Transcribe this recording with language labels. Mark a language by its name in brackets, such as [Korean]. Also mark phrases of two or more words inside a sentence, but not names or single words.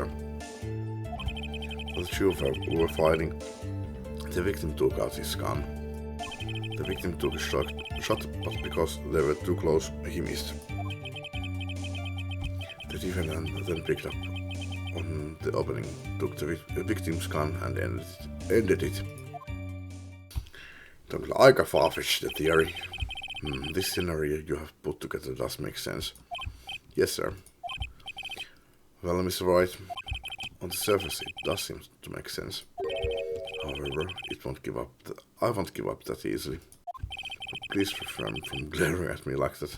[English] While the two were fighting, the victim took out his gun. The victim took a shot, but because they were too close, he missed. The defendant then picked up on the opening, took the victim's gun and ended it. [Finnish] Tämä on kyllä aika [English] far-fetched the theory. This scenario you have put together does make sense. Yes, sir. Well, Mr. Wright, on the surface it does seem to make sense. However, I won't give up that easily. But please refrain from glaring at me like that.